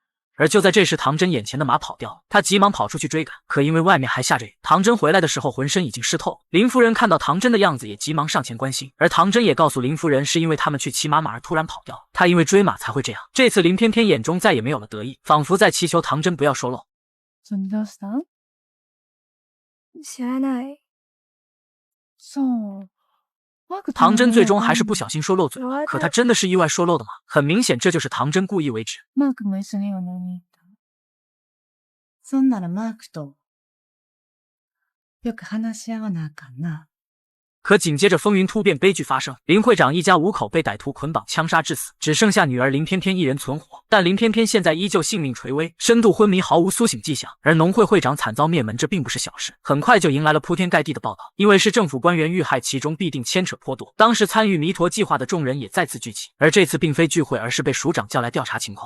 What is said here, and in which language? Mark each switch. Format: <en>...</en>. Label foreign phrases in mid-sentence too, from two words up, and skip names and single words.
<zh>而就在这时，唐真眼前的马跑掉了，他急忙跑出去追赶，可因为外面还下着雨，唐真回来的时候浑身已经湿透了。林夫人看到唐真的样子，也急忙上前关心，而唐真也告诉林夫人，是因为他们去骑马，马儿突然跑掉了，他因为追马才会这样。这次林偏偏眼中再也没有了得意，仿佛在祈求唐真不要说漏。</zh> <ja>知らない。そう。</ja> <zh>唐真最终还是不小心说漏嘴了，可他真的是意外说漏的吗？很明显，这就是唐真故意为之。</zh> <ja>マークも一緒にお飲みに行った。そんならマークとよく話し合わなあかんな。</ja> <zh>可紧接着风云突变，悲剧发生，林会长一家5口被歹徒捆绑枪杀致死，只剩下女儿林偏偏一人存活。但林偏偏现在依旧性命垂危，深度昏迷，毫无苏醒迹象。而农会会长惨遭灭门，这并不是小事，很快就迎来了铺天盖地的报道。因为是政府官员遇害，其中必定牵扯颇多。当时参与弥陀计划的众人也再次聚集，而这次并非聚会，而是被署长叫来调查情况。</zh>